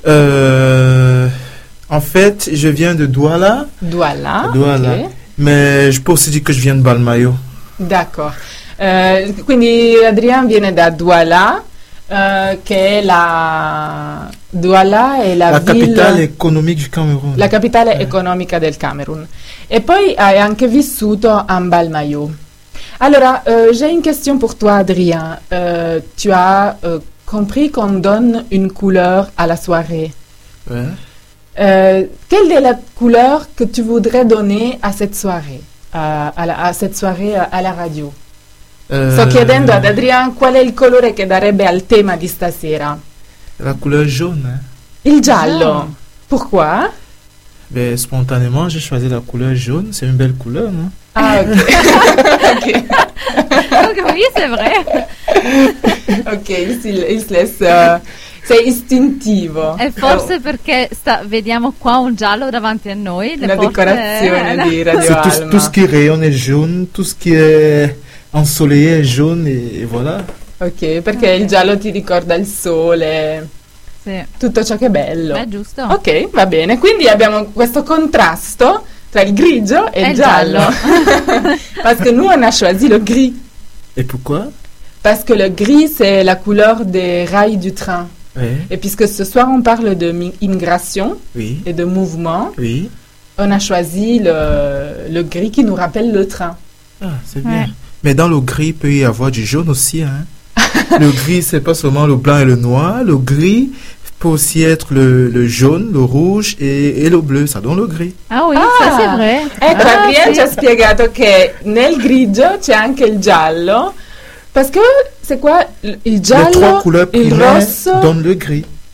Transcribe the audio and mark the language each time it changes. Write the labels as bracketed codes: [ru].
[fr] En fait, je viens de Douala. Douala. Okay. Mais je peux aussi dire que je viens de Balmayo. D'accord. [it] Quindi Adrien viene da Douala, che è la Douala è la capitale economica del Camerun. La capitale economica del Camerun. E poi hai anche vissuto a Balmayo. [fr] Allora, j'ai une question pour toi Adrien. Tu as compris qu'on donne une couleur à la soirée. Ouais. Quelle est la couleur que tu voudrais donner à cette soirée, à la radio? [it] Sto chiedendo ad Adrien qual è il colore che darebbe al tema di stasera. [fr] La couleur jaune. [it] Il giallo. Oh. [fr] Pourquoi? [it] Beh, spontaneamente [fr] j'ai choisi la couleur jaune, c'est une belle couleur, non? Ah, ok. Oui, c'est vrai. [it] Ok, il stesso. Sei istintivo. E forse perché vediamo qua un giallo davanti a noi. [fr] La porte, [it] decorazione di Radio Alma. [fr] Tout ce qui rayonne est jaune, tout ce qui est ensoleillé est jaune, et voilà. [it] Ok, perché okay, il giallo ti ricorda il sole. Sì. Tutto ciò che è bello. È giusto. Ok, va bene. Quindi abbiamo questo contrasto tra il grigio e il giallo. [fr] Parce que nous on a choisi le gris. Et pourquoi? Parce que le gris, c'est la couleur des rails du train. Oui. Et puisque ce soir, on parle de immigration, oui, et de mouvement, oui, on a choisi le gris qui nous rappelle le train. Ah, c'est bien. Ouais. Mais dans le gris, il peut y avoir du jaune aussi. Hein? Le gris, ce n'est pas seulement le blanc et le noir. Le gris peut aussi être le jaune, le rouge et le bleu. Ça donne le gris. Ah oui, ah, ça c'est vrai. [it] Ecco, Adrien ci ha spiegato che nel grigio c'è anche il giallo. [fr] Parce que c'est quoi il giallo? Les trois couleurs primaires donnent le gris.